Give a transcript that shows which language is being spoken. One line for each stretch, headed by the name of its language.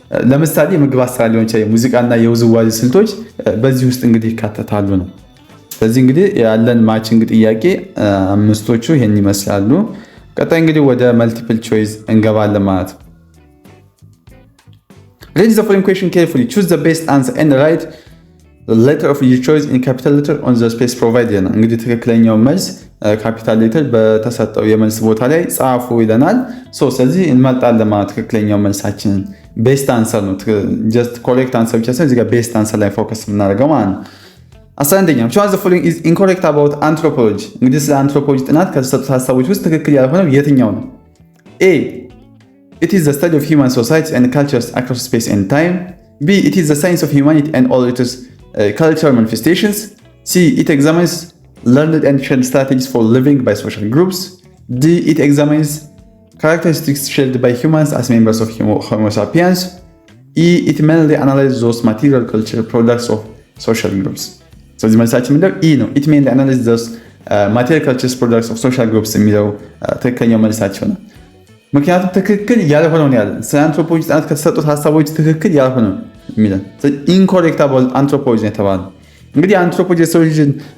Amharic: ለምሳሌ የምግብ አሰራር ሊሆን ይችላል፣ የሙዚቃና የውዝዋዜ ስልቶች በዚህ ውስጥ እንግዲህ ይካተታሉ ነው። ስለዚህ እንግዲህ ያለን ማቺንግ ጥያቄ አምስቶቹ ይሄን ይመስላሉ። ቀጣይ እንግዲህ ወደ መልቲፕል ቾይስ እንገባለን ማለት ነው።
English: Read the following question carefully. Choose the best answer and write the letter of your choice in capital letter on the space provided.
Amharic: እንግዲህ ትክክለኛው መልስ ካፒታል ሌተር በተሰጠው የመልስ ቦታ ላይ ጻፉ ይለናል። ስለዚህ እንመጣለን ማለት ትክክለኛው መልሳችንን ቤስት አንሰር ነው። ጀስት ኮሬክት አንሰር ብቻ ሳይሆን እዚህ ጋር ቤስት አንሰር ላይ ፎከስ የምናደርገው ማለት ነው። 11ኛው
English: which of the following is incorrect about anthropology?
Amharic: እንግዲህ ስለ አንትሮፖሎጂ ጥናት ከተሰጡት ሀሳቦች ውስጥ ትክክል ያልሆነው የትኛው ነው?
English: A it is the study of human societies and cultures across space and time. B it is the science of humanity and all its cultural manifestations. C it examines learned and shared strategies for living by social groups. D it examines characteristics shared by humans as members of Homo sapiens. it mainly analyzes those material culture products of social groups.
Amharic: ስለዚህ መልሳችን ምንድነው? ኢ ነው።
English: it mainly analyzes those material culture products of social groups
Amharic: የሚለው ትክክለኛው መልሳቸው ነው። ምክንያቱም ትክክል ያልሆነው ነው ያለን። ስለ አንትሮፖሎጂ ጥናት ከተሰጡት ሀሳቦች ትክክል ያልሆነው የሚለን ኢንኮሬክት አባውት አንትሮፖሎጂ ነው የተባለው። እንግዲህ አንትሮፖሎጂ የሰው ልጅን